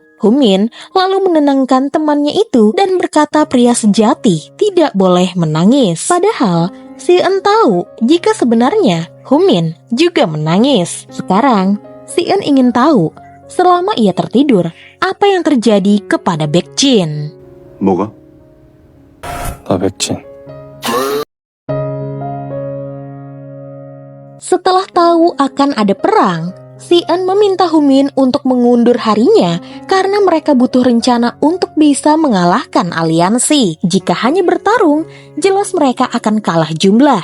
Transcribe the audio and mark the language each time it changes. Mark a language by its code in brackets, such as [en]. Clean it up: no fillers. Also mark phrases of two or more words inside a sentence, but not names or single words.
[id] Ho-min lalu menenangkan temannya itu dan berkata pria sejati tidak boleh menangis. Padahal Si-eun tahu jika sebenarnya Ho-min juga menangis. Sekarang Si-eun ingin tahu selama ia tertidur apa yang terjadi kepada Baekjin. [ko] 뭐가? 나 백진. [id] Setelah tahu akan ada perang, Si-eun meminta Ho-min untuk mengundur harinya karena mereka butuh rencana untuk bisa mengalahkan aliansi. Jika hanya bertarung, jelas mereka akan kalah jumlah.